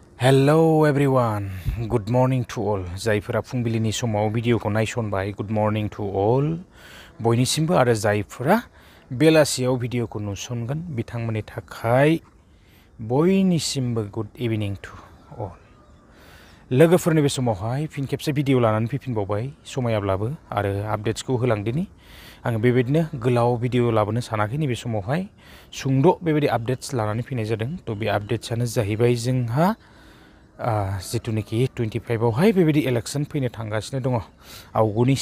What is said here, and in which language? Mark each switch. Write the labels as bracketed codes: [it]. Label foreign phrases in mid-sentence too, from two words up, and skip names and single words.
[en] Hello everyone, good morning to all. [brx] जायफोरा फुंबिलिनि समाव भिडिअखौ नायसनबाय, [en] good morning to all. [brx] बयनिसिमबो आरो जायफोरा बेलासियाव भिडिअखौ नुसनगोन बिथांमोननि थाखाय बयनिसिमबो [en] good evening to all. [brx] लोगोफोरनि बे समावहाय फिन खेबसे भिडिअ लानानै फैफिनबावबाय समायाब्लाबो आरो आपडेट्सखौ होलांदिनि आं बेबायदिनो गोलाव भिडिअ लाबोनो सानाखै नैबे समावहाय सुंद' बेबायदि आपडेट्स लानानै फैनाय जादों थ' बे आपडेट्सआनो जाहैबाय जोंहा जिथुनिखि 25 आवहाय बेबायदि इलेक्सन फैनो थांगासिनो दङ आवगुनि